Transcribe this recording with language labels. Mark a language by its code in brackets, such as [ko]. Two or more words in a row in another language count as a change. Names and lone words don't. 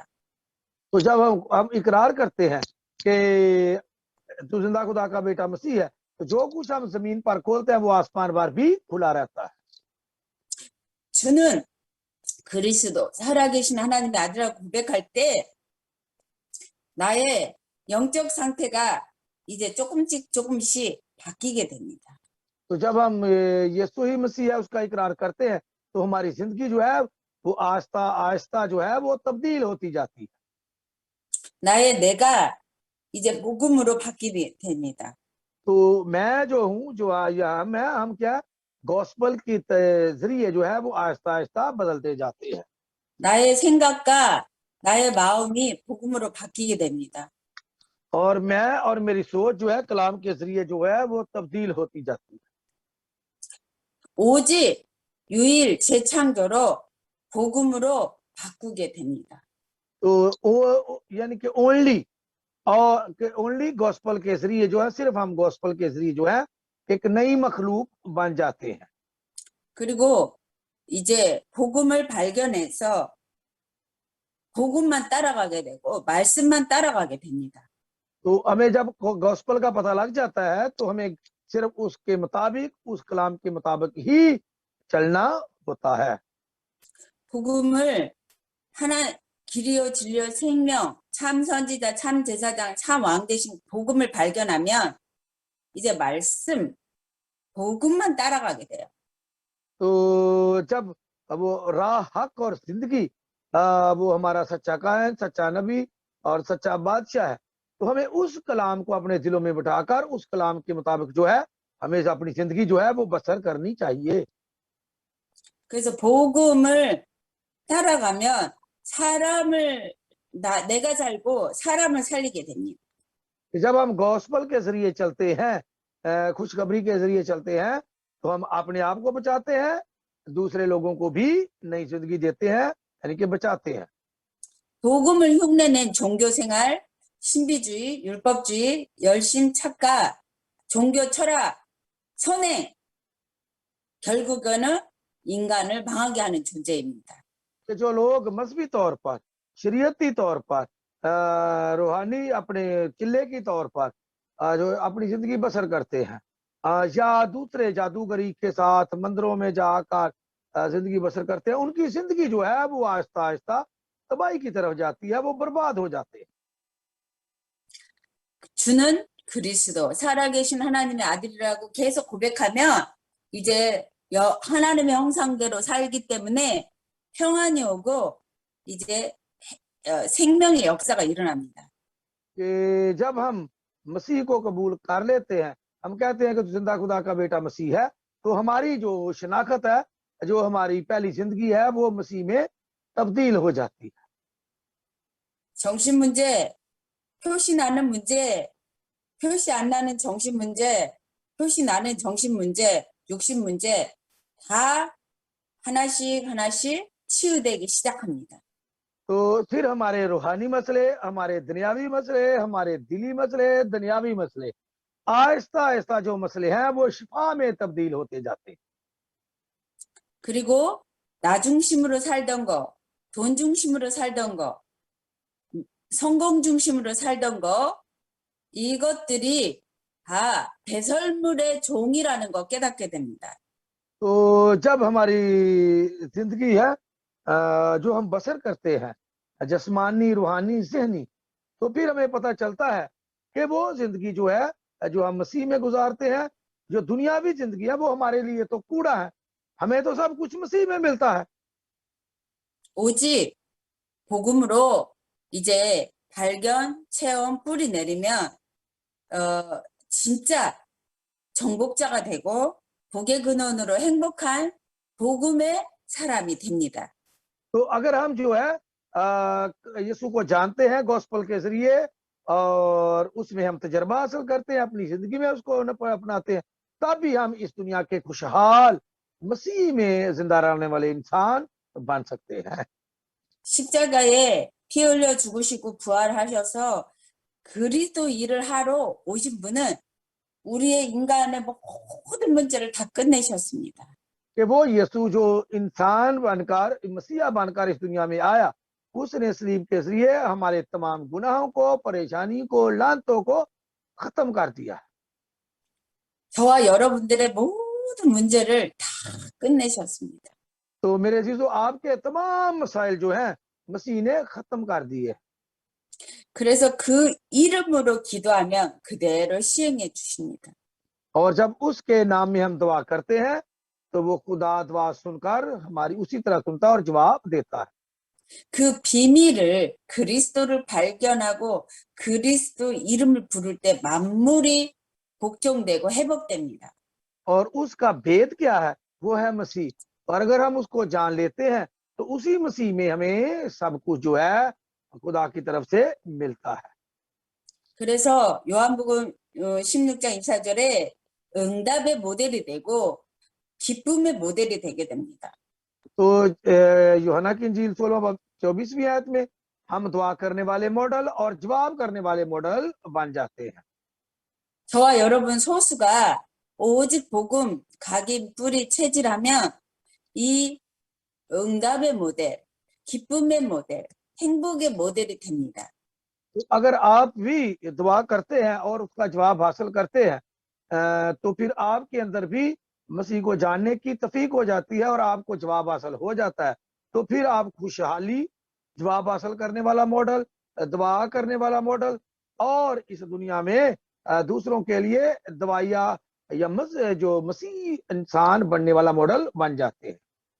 [ur] تو جب ہم اقرار کرتے ہیں کہ تو زندہ خدا کا بیٹا مسیح ہے، تو جو کچھ ہم زمین پر کھولتے ہیں وہ آسمان پر بھی کھلا رہتا ہے. [ko] 주는 그리스도 살아계신 하나님의 아들이라고 고백할 때 나의 영적 상태가 이제 조금씩 바뀌게 됩니다. [ur] تو جب ہم یسوع ہی مسیح ہے اس کا اقرار کرتے ہیں، تو ہماری زندگی جو ہے وہ آہستہ آہستہ جو ہے وہ تبدیل ہوتی جاتی ہے. [ko] 나의 내가 이제 복음으로 바뀌게 됩니다. [ur] تو میں جو ہوں، جو ہم کیا گاسپل کے ذریعے جو ہے وہ آہستہ آہستہ بدلتے جاتے ہیں. [ko] 나의 생각과 나의 마음이 복음으로 바뀌게 됩니다. [ur] اور میں اور میری سوچ جو ہے کلام کے ذریعے جو ہے وہ تبدیل ہوتی جاتی ہے. [ko] 오직 유일 재창조로 복음으로 바꾸게 됩니다. [ur] تو یعنی کہ [en] only gospel [ur] کے ذریعے جو ہے، صرف ہم گاسپل کے ذریعے جو ہے ایک نئی مخلوق بن جاتے ہیں. [ko] 그리고 이제 복음을 발견해서 복음만 따라가게 되고 말씀만 따라가게 됩니다. [ur] تو ہمیں جب گاسپل کا پتا لگ جاتا ہے، تو ہمیں صرف اس کے مطابق، اس کلام کے مطابق ہی چلنا ہوتا ہے. [ko] 복음을 하나 길이요 진리요 생명 참 선지자 참 제사장 참 왕 대신 복음을 발견하면 이제 말씀 복음만 따라가게 돼요. [ur] تو جب وہ راہ حق اور زندگی وہ ہمارا سچا کاین، سچا نبی اور سچا بادشاہ ہے، تو ہمیں اس کلام کو اپنے دلوں میں بٹھا کر اس کلام کے مطابق جو ہے ہمیں اپنی زندگی جو ہے وہ بسر کرنی چاہیے. [ko] 그래서 복음을 따라가면 사람을 내가 살고 사람을 살리게 됩니다. [ur] جب ہم گاسپل کے ذریعے چلتے ہیں، خوشخبری کے ذریعے چلتے ہیں، تو ہم اپنے آپ کو بچاتے ہیں، دوسرے لوگوں کو بھی نئی زندگی دیتے ہیں، یعنی کہ بچاتے ہیں. [ko] 복음을 흉내낸 종교 생활, 신비주의, 율법주의, 열심, 착각, 종교 철학, 선행 결국에는 인간을 망하게 하는 존재입니다. [ur] کہ جو لوگ مذہبی طور پر، شرعی طور پر، روحانی اپنے قلعے کی طور پر جو اپنی زندگی بسر کرتے ہیں، یا دوسرے جادوگری کے ساتھ مندروں میں جا کر زندگی بسر کرتے ہیں، ان کی زندگی جو ہے وہ آہستہ آہستہ تباہی کی طرف جاتی ہے، وہ برباد ہو جاتے ہیں. [ko] 주는 그리스도, 살아계신 하나님의 아들이라고 계속 고백하면 이제 하나님의 형상대로 살기 때문에 평안이 오고 이제 생명의 역사가 일어납니다. [ur] کہ جب ہم مسیح کو قبول کر لیتے ہیں، ہم کہتے ہیں کہ تو زندہ خدا کا بیٹا مسیح ہے، تو ہماری جو شناخت ہے، جو ہماری پہلی زندگی ہے، وہ مسیح میں تبدیل ہو جاتی ہے. [ko] 정신 문제, 표시 나는 문제, 표시 안 나는 정신 문제, 표시 나는 정신 문제, 육신 문제 다 하나씩 하나씩 치유되기 시작합니다. [ur] تو پھر ہمارے روحانی مسئلے، ہمارے دنیاوی مسئلے، ہمارے دلی مسئلے، دنیاوی مسئلے آہستہ آہستہ جو مسئلے ہیں وہ شفا میں تبدیل ہوتے جاتے ہیں. [ko] 그리고 나 중심으로 살던 거, 돈 중심으로 살던 거, 성공 중심으로 살던 거, 이것들이 다 배설물의 종이라는 거 깨닫게 됩니다. [ur] تو جب ہماری زندگی ہے جو ہم بسر کرتے ہیں جسمانی، روحانی، ذہنی، تو پھر ہمیں پتا چلتا ہے کہ وہ زندگی جو ہے جو ہم مسیح میں گزارتے ہیں، جو دنیاوی زندگی ہے وہ ہمارے لیے تو کوڑا ہے، ہمیں تو سب کچھ مسیح میں ملتا ہے. [ko] 오직 복음으로 이제 발견, 체험, 뿌리 내리면 진짜 정복자가 되고 복의 근원으로 행복한 복음의 사람이 됩니다. [ur] تو اگر ہم جو ہے یسوع کو جانتے ہیں گاسپل کے ذریعے اور اس میں ہم تجربہ حاصل کرتے ہیں، اپنی زندگی میں اس کو اپناتے ہیں، تبھی ہم اس دنیا کے خوشحال مسیح میں زندہ رہنے والے انسان بن سکتے ہیں. [ko] 십자가에 피 흘려 죽으시고 부활하셔서 그리스도 일을 하러 오신 분은 우리의 인간의 모든 문제를 다 끝내셨습니다. [ur] کہ وہ یسوع جو انسان بن کر، مسیحا بن کر اس دنیا میں آیا، اس نے صلیب کے ذریعے ہمارے تمام گناہوں کو، پریشانی کو، لعنتوں کو ختم کر دیا. [ko] 저와 여러분들의 모든 문제를 다 끝내셨습니다. [ur] تو میرے عزیزوں، آپ کے تمام مسائل جو ہیں مسیح نے ختم کر دیے. [ko] 그래서 그 이름으로 기도하면 그대로 시행해 주십니다. [ur] اور جب اس کے نام میں ہم دعا کرتے ہیں تو وہ خدا دعا سن کر ہماری اسی طرح سنتا اور جواب دیتا ہے. [ko] 그 비밀을 그리스도를 발견하고 그리스도 이름을 부를 때 만물이 복종되고 회복됩니다. [ur] اور اس کا بھید کیا ہے؟ وہ ہے مسیح. اور اگر ہم اس کو جان لیتے ہیں تو اسی مسیح میں ہمیں سب کچھ جو ہے خدا کی طرف سے ملتا ہے. [ko] 그래서 요한복음 16장 24절에 응답의 모델이 되고 기쁨의 모델이 되게 됩니다. [ur] تو یوحنا کی انجیل 16-24ویں آیت میں ہم دعا کرنے والے ماڈل اور جواب کرنے والے ماڈل بن جاتے ہیں. [ko] 저와 여러분 소수가 오직 복음, 각인, 뿌리, 체질하면 이 응답의 모델, 기쁨의 모델, 행복의 모델이 됩니다. [ur] تو اگر آپ بھی دعا کرتے ہیں اور اس کا جواب حاصل کرتے ہیں تو پھر آپ کے اندر بھی مسیح کو جاننے کی توفیق ہو جاتی ہے اور آپ کو جواب حاصل ہو جاتا ہے. تو پھر آپ خوشحالی، جواب حاصل کرنے والا ماڈل، دعا کرنے والا ماڈل اور اس دنیا میں دوسروں کے لیے دوائیاں یا جو مسیح انسان بننے والا ماڈل بن جاتے ہیں.